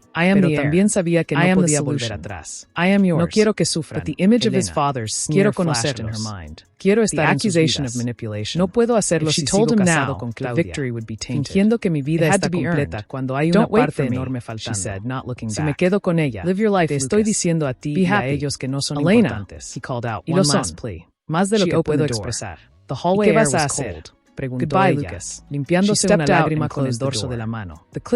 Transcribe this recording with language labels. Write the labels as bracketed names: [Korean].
[Spanish] Pero también sabía que no podía volver atrás. No quiero que sufran. [English] But the image of his father's sneer flashed in her mind. [Spanish] Quiero estar en sus vidas. No puedo hacerlo si sigo casado con Claudia. Fingiendo que mi vida está completa cuando hay una parte enorme faltando. Si me quedo con ella, te estoy diciendo a ti y a ellos que no son importantes. Y lo son. Más de lo que puedo expresar. ¿Y qué vas a hacer? Preguntó ella, limpiándose una lágrima con el dorso de la mano.